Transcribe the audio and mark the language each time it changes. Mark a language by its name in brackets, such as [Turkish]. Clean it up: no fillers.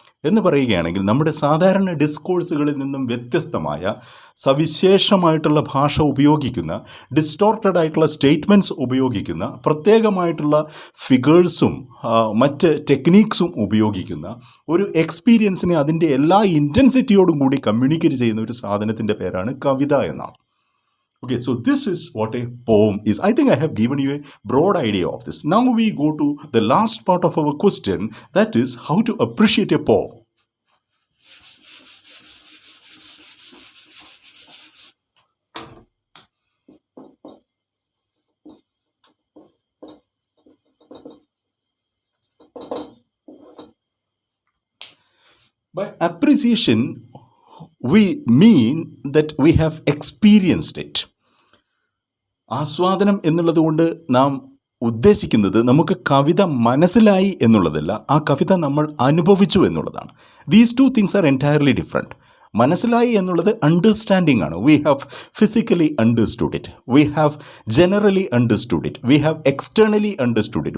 [Malayalam] എന്ന് പറയുകയാണെങ്കിൽ നമ്മുടെ സാധാരണ ഡിസ്കോഴ്സുകളിൽ നിന്നും വ്യത്യസ്തമായ സവിശേഷമായിട്ടുള്ള ഭാഷ ഉപയോഗിക്കുന്ന, ഡിസ്റ്റോർട്ടഡ് ആയിട്ടുള്ള സ്റ്റേറ്റ്മെൻറ്റ്സ് ഉപയോഗിക്കുന്ന, പ്രത്യേകമായിട്ടുള്ള ഫിഗേഴ്സും മറ്റ് ടെക്നീക്സും ഉപയോഗിക്കുന്ന ഒരു എക്സ്പീരിയൻസിനെ അതിൻ്റെ എല്ലാ ഇൻറ്റൻസിറ്റിയോടും കൂടി കമ്മ്യൂണിക്കേറ്റ് ചെയ്യുന്ന ഒരു സാധനത്തിൻ്റെ പേരാണ് കവിത എന്നാണ്. [English] Okay, so this is what a poem is. I think I have given you a broad idea of this. Now we go to the last part of our question, that is how to appreciate a poem. By appreciation, we mean that we have experienced it. [Malayalam] ആസ്വാദനം എന്നുള്ളത് കൊണ്ട് നാം ഉദ്ദേശിക്കുന്നത് നമുക്ക് കവിത മനസ്സിലായി എന്നുള്ളതല്ല, ആ കവിത നമ്മൾ അനുഭവിച്ചു എന്നുള്ളതാണ്. [English] These two things are entirely different. [Malayalam] മനസ്സിലായി എന്നുള്ളത് അണ്ടർസ്റ്റാൻഡിംഗ് ആണ്. [English] We have physically understood it, we have generally understood it, we have externally understood it.